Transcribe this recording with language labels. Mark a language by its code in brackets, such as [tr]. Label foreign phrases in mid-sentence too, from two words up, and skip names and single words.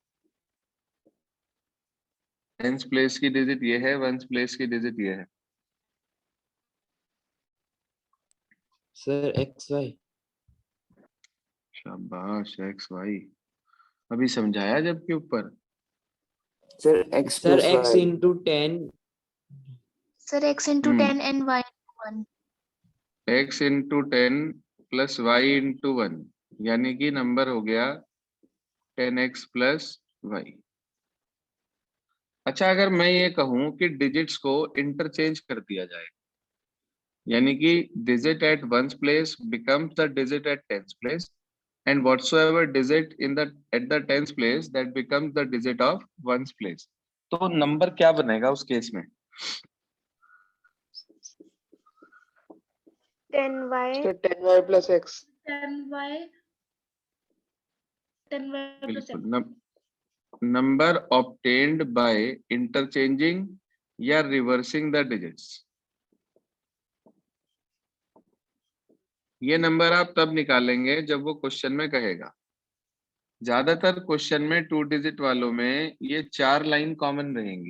[en] tens place [hi] की डिजिट ये है, [en] ones place [hi] की डिजिट ये है। [en] Sir, XY. [hi] शाबाश, [en] x y. [hi] अभी समझाया जबकि ऊपर। [en] Sir, x Sir, plus X y. into 10. Sir, x into 10 and y into 1. x into 10 plus y into 1, [hi] यानी कि नंबर हो गया [en] 10x plus y. [hi] अच्छा, अगर मैं ये कहूं कि डिजिट्स को इंटरचेंज कर दिया जाए, यानी कि [en] digit at ones place becomes the digit at tens place, and whatsoever digit in the at the tens place that becomes the digit of ones place, [hi] तो नंबर क्या बनेगा उस केस में? [en] 10y, So 10y plus x. 10y, 10y plus x. [hi] बिल्कुल, नंबर [en] obtained by interchanging [hi] या [en] reversing the digits. [hi] ये नंबर आप तब निकालेंगे जब वो क्वेश्चन में कहेगा। ज्यादातर क्वेश्चन में 2 डिजिट वालों में ये 4 लाइन कॉमन रहेंगी।